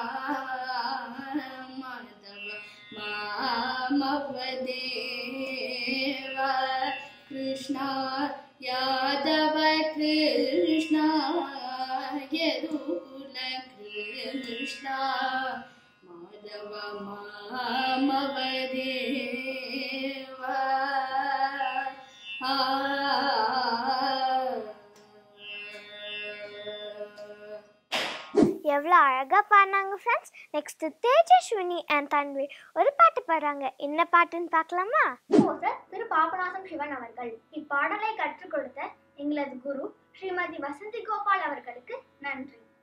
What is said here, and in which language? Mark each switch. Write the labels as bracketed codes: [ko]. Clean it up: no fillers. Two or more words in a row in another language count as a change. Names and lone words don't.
[sa] Madhava Mamadeva Krishna Yadava Krishna Yadukula Krishna Madhava Mamadeva [ta] எவ்வளோ அழகாக பாடினாங்க ஃப்ரெண்ட்ஸ். நெக்ஸ்ட் தேஜஸ்வினி அண்ட் தன்வி ஒரு பாட்டு பாடுறாங்க. என்ன பாட்டுன்னு பார்க்கலாமா? திரு பாபநாசம் சிவன் அவர்கள் இப்பாடலை கற்றுக் கொடுத்த எங்களது குரு ஸ்ரீமதி வசந்தி கோபால் அவர்களுக்கு நன்றி.